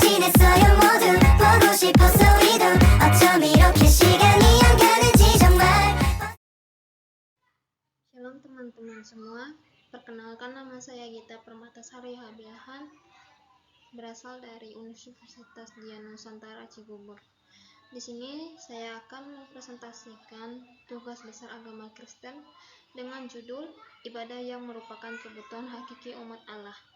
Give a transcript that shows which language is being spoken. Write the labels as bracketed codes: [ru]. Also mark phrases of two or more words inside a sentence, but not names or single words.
[ko] 있어요 모두 보고 싶었어 우리도 어쩜 이렇게 시간이 안 가는지 정말. [id] Shalom teman-teman semua, perkenalkan nama saya Gita Permatasari Habiahan, berasal dari Universitas Dian Nusantara Cibubur. Di sini saya akan mempresentasikan tugas besar agama Kristen dengan judul ibadah yang merupakan kebutuhan hakiki umat Allah.